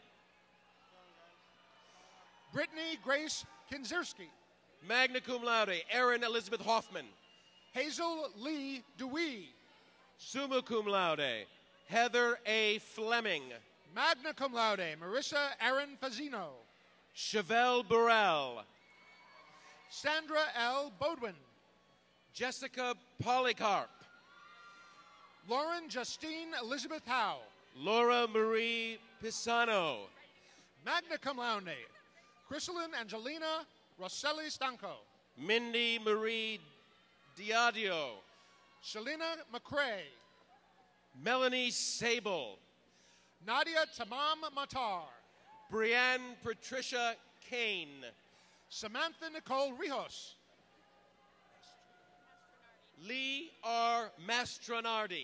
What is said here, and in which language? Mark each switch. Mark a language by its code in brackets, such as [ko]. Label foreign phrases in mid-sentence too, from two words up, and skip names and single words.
[en] Brittany Grace Kinzerski. [la] Magna cum laude, [en] Erin Elizabeth Hoffman. Hazel Lee Dewey. [la] Summa cum laude, Heather A. [en] Fleming. [la] Magna cum laude, Marissa Aaron Fazino. [en] Chevelle Burrell. Sandra L. Bodwin. Jessica Polycarp. Lauren Justine Elizabeth Howe. Laura Marie Pisano. [la] Magna cum laude, Chrysalyn Angelina Rosselli Stanco. [en] Mindy Marie Diadio. Shalina McCrae. Melanie Sable. Nadia Tamam Matar. Brianne Patricia Kane. Samantha Nicole Rijos. Lee R. R. Mastronardi.